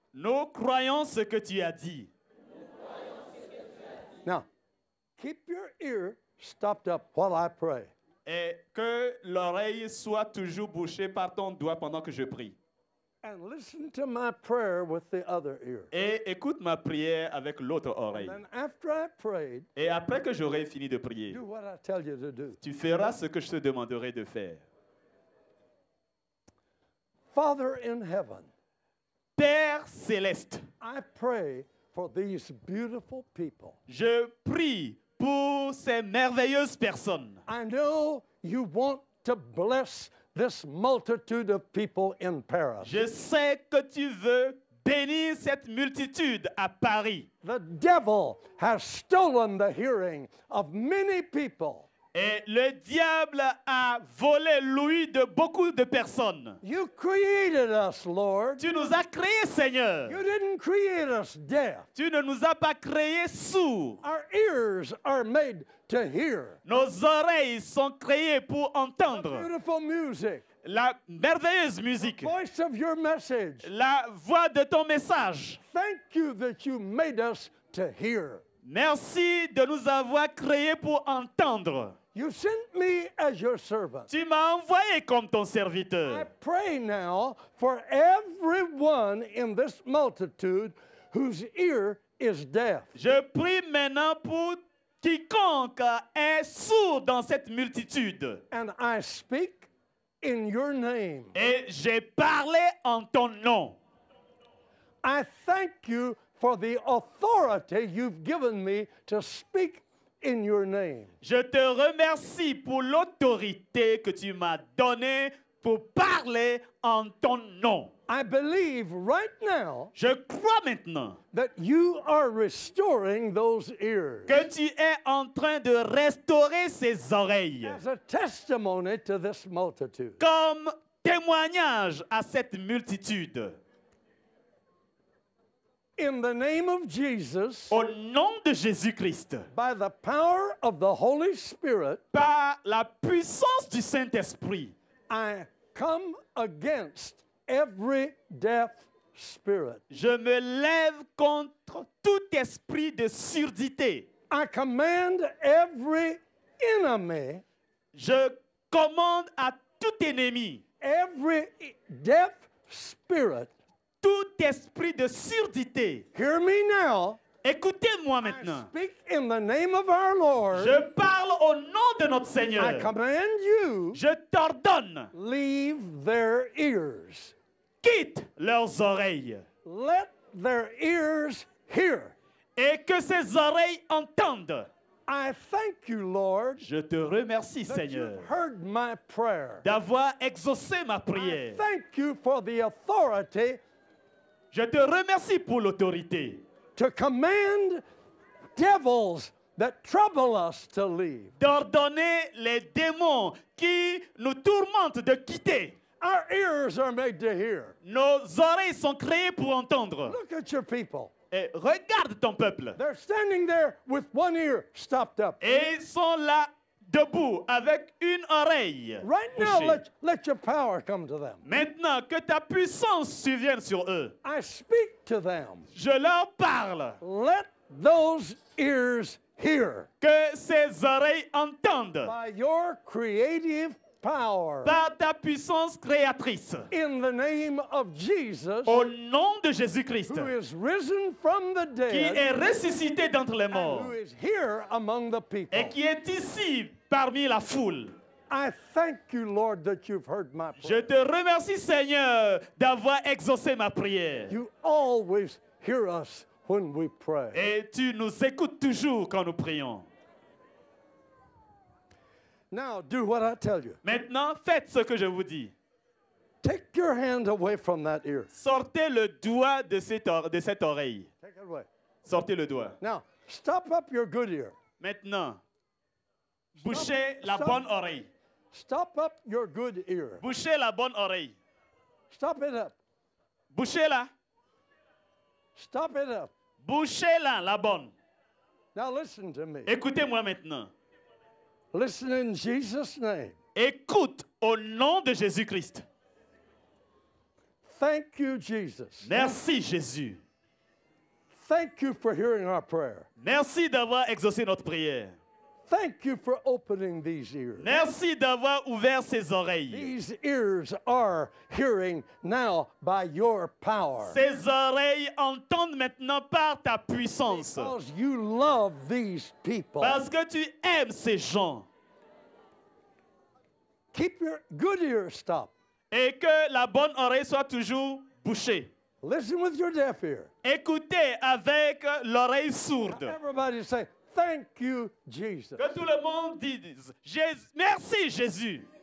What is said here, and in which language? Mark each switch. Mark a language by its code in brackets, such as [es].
[fr] Nous croyons ce que tu as dit. [en] Now, keep your ear stopped up while I pray. [fr] Et que l'oreille soit toujours bouchée par ton doigt pendant que je prie. [en] And listen to my prayer with the other ear. [fr] Et écoute ma prière avec l'autre oreille. [en] Then after I prayed, [fr] Et après que j'aurai fini de prier, [en] do what I tell you to do. [fr] tu feras ce que je te demanderai de faire. [en] Father in heaven, [fr] Père céleste, [en] I pray for these beautiful people. [fr] je prie pour ces merveilleuses personnes. [en] I know you want to bless this multitude of people in Paris. [fr] Je sais que tu veux bénir cette multitude à Paris. [en] The devil has stolen the hearing of many people. [fr] Et le diable a volé l'ouïe de beaucoup de personnes. [en] You created us, Lord. [fr] Tu nous as créés, Seigneur. [en] You didn't create us deaf. [fr] Tu ne nous as pas créés sourds. [en] Our ears are made to hear. [fr] Nos oreilles sont créées pour entendre [en] Beautiful music. [fr] la merveilleuse musique, [en] Voice of your message. [fr] la voix de ton message. [en] Thank you that you made us to hear. [fr] Merci de nous avoir créés pour entendre. [en] You sent me as your servant. [fr] Tu m'as envoyé comme ton [en] I [fr] serviteur. [en] pray now for everyone in this multitude whose ear is deaf. [fr] Je prie maintenant pour quiconque est sourd dans cette multitude. [en] And I speak in your name. [fr] Et j'ai parlé en ton nom. [en] I thank you for the authority you've given me to speak in your name. [fr] Je te remercie pour l'autorité que tu m'as donnée pour parler en ton nom. [en] I believe right now [fr] Je crois maintenant [en] that you are restoring those ears [fr] que tu es en train de restaurer ses oreilles [en] as a testimony to this multitude. [fr] comme témoignage à cette multitude. [en] In the name of Jesus, [fr] Au nom de Jésus-Christ, [en] by the power of the Holy Spirit, [fr] par la puissance du Saint-Esprit, [en] I come against every deaf spirit. [fr] je me lève contre tout esprit de surdité. [en] I command every enemy, [fr] Je commande à tout ennemi, [en] every deaf spirit, [fr] tout esprit de surdité. [en] hear me now. [fr] Écoutez-moi [en] I [fr] maintenant. [en] speak in the name of our Lord. [fr] Je parle au nom de notre [en] I [fr] Seigneur. [en] command you, [fr] Je t'ordonne, [en] leave their ears. [fr] quitte leurs oreilles [en] Let their ears hear. [fr] et que ces oreilles entendent. [en] I thank you, Lord, [fr] Je te remercie, [en] that [fr] Seigneur, [en] you've heard my prayer. [fr] d'avoir exaucé ma [en] I [fr] prière. [en] thank you for the authority [fr] Je te remercie pour l'autorité [en] to command devils that trouble us to leave. [fr] d'ordonner les démons qui nous tourmentent de quitter. [en] Our ears are made to hear. [fr] Nos oreilles sont créées pour entendre. [en] Look at your people. [fr] Et regarde ton peuple. [en] They're standing there with one ear stopped up. [fr] Et ils sont là debout avec une oreille [en] Right now, [fr] bouchée. [en] let your power come to them. [fr] Maintenant que ta puissance survienne sur eux, [en] I speak to them. [fr] je leur parle. [en] Let those ears hear [fr] Que ces oreilles entendent [en] by your creative power. [fr] par ta puissance créatrice. [en] In the name of Jesus, [fr] Au nom de Jésus-Christ, [en] who is risen from the [fr] qui [en] dead [fr] est ressuscité d'entre les [en] and [fr] morts [en] who is here among the people. [fr] et qui est ici parmi la foule. [en] I thank you, Lord, that you've heard my [fr] Je [en] prayer. [fr] te remercie, Seigneur, d'avoir exaucé ma prière. [en] You always hear us when we pray. [fr] Et tu nous écoutes toujours quand nous prions. [en] Now, do what I tell you. [fr] Maintenant, faites ce que je vous dis. [en] Take your hand away from that ear. [fr] Sortez le doigt de cette oreille. [en] Take it away. [fr] Sortez le doigt. [en] Now, stop up your good ear. [fr] Maintenant, bouchez la [en] stop. [fr] bonne oreille. [en] Stop up your good ear. [fr] Bouchez la bonne oreille. [en] Stop it up. [fr] Bouchez-la. [en] Stop it up. [fr] Bouchez-la, la bonne. [en] Now, listen to me. [fr] Écoutez-moi maintenant. [en] Listen in Jesus' name. [fr] Écoute au nom de Jésus-Christ. [en] Thank you, Jesus. [fr] Merci, Jésus. [en] Thank you for hearing our prayer. [fr] Merci d'avoir exaucé notre prière. [en] Thank you for opening these ears. [fr] Merci d'avoir ouvert ses oreilles. [en] These ears are hearing now by your power. [fr] Ses oreilles entendent maintenant par ta puissance. [en] Because you love these people. [fr] Parce que tu aimes ces gens. [en] Keep your good ear stopped. [fr] Et que la bonne oreille soit toujours bouchée. [en] Listen with your deaf ear. [fr] Écoutez avec l'oreille sourde. [en] Everybody say, thank you, Jesus. [fr] Que tout le monde dise merci Jésus.